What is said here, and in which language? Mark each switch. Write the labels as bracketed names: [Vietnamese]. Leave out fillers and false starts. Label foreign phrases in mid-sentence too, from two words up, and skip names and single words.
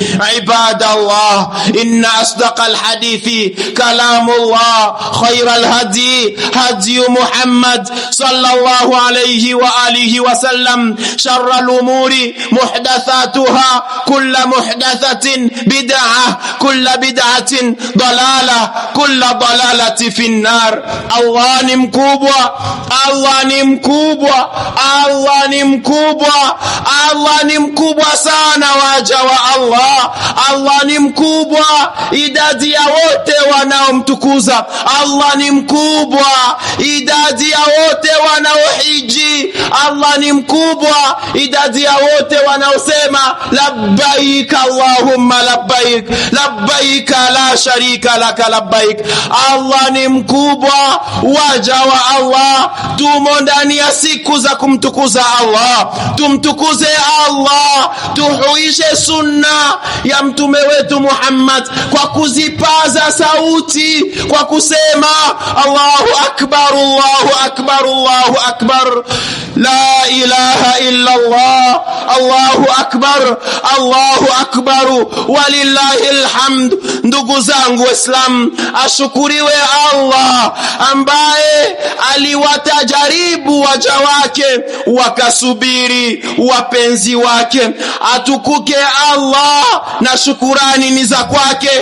[Arabic] عباد الله، إن أصدق الحديث كلام الله، خير الهدي هدي محمد صلى الله عليه وآله وسلم، شر الأمور محدثاتها، كل محدثة بدعة، كل بدعة ضلالة، كل ضلالة في النار. [Swahili] Allah ni mkubwa. Allah ni mkubwa. Allah ni mkubwa. Allah ni mkubwa sana waja wa Allah. Allah ni mkubwa idadi ya wote wanaomtukuza. Allah ni mkubwa idadi ya wote wanaohiji. Allah ni mkubwa idadi ya wote wanaosema [Arabic] لبيك اللهم لبيك، لبيك لا شريك لك لبيك. [Swahili] Allah ni mkubwa. Waja wa Allah, tumo ndani ya siku za kumtukuza Allah. Tumtukuze Allah, tuhuishe sunna ya mtume wetu Muhammad kwa kuzipaza sauti, kwa kusema [Arabic] الله أكبر، الله أكبر، الله أكبر، لا إله إلا الله، الله أكبر، الله أكبر, ولله الحمد. [Swahili] Ndugu zangu Waislamu, ashukuriwe Allah ambaye aliwatajaribu waja wake wakasubiri wapenzi wake. Atukuke Allah na shukurani ni za kwake.